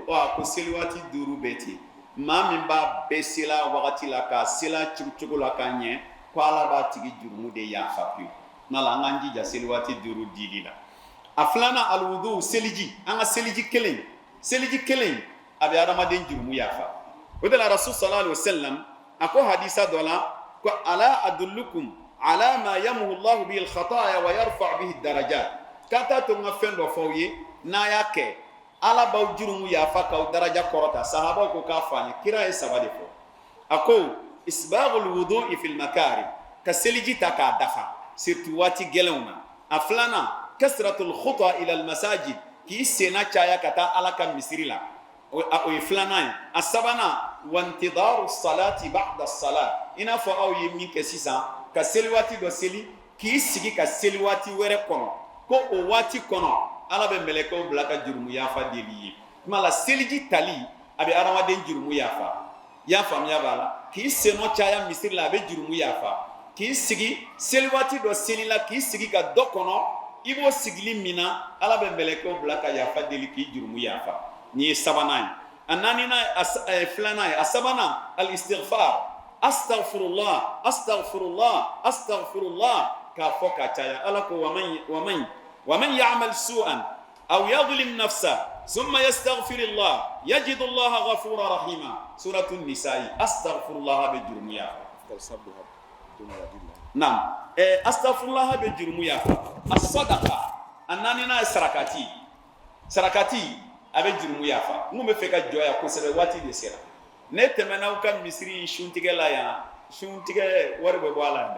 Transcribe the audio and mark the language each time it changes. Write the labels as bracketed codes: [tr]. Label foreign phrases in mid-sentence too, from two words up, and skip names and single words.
[bm] Ko seli waati 5 bɛɛ ten maa min b'a bɛɛ sela wagati la k'a sela cogo la k'a ɲɛ ko ala b'a tigi jurumu de yafa pewu. N'ala an k'an jija seli waati 5 dili la. A filanan alwudu seliji, an ka seliji kelen a bɛ adamaden jurumu yafa. O de la Rasul [ar] صلى الله عليه وسلم [bm] a ko hadisa dɔ la ko [ar] ألا أدلكم على ما يمحو الله به الخطايا ويرفع به الدرجات. [bm] K'a t'a to n ka fɛn dɔ f'aw ye n'a y'a kɛ ala b'aw jurumu yafa k'aw daraja kɔrɔta. Sahabaw ko k'a fɔ an ye, kira ye 3 de fɔ. A ko [ar] إسباغ الوضوء في المكاره, [bm] ka seliji ta k'a dafa surtout waati gɛlɛnw na. A filanan [ar] كثرة الخطا إلى المساجد, [bm] k'i senna caya ka taa ala ka misiri la. O ye filanan ye. A sabanan [ar] وانتظار الصلاة بعد الصلاة, [bm] i n'a fɔ aw ye min kɛ sisan ka seli waati dɔ seli k'i sigi ka seli waati wɛrɛ kɔnɔ ko o waati kɔnɔ ala bɛ mɛlɛkɛw bila ka jurumu yafa deli ye. Tuma la seliji tali a bɛ adamaden jurumu yafa. I y'a faamuya b'a la? K'i sennɔ caya misiri la a bɛ jurumu yafa. K'i sigi seli waati dɔ seli la k'i sigi ka dɔ kɔnɔ i b'o sigili min na ala bɛ mɛlɛkɛw bila ka yafa deli k'i jurumu yafa. Ni ye sabanan ye. A naaninan filanan ye. A sabanan al-istighfar. [ar] أستغفر الله، أستغفر الله، أستغفر الله. [bm] K'a fɔ ka caya. Ala ko [ar] ومن يعمل سوءا أو يظلم نفسه ثم يستغفر الله يجد الله غفورا رحيما. [bm] Suratun Nisa'i. Astaghfirullah bɛ jurumu yafa. Naam. Astaghfirullah bɛ jurumu yafa. As-sadaqa. A naaninan ye sarakati. Sarakati a bɛ jurumu yafa. N kun bɛ fɛ ka jɔya kosɛbɛ waati de sera. Ne tɛmɛna ka misiri suntigɛ la yan, suntigɛ wari bɛ bɔ a la dɛ.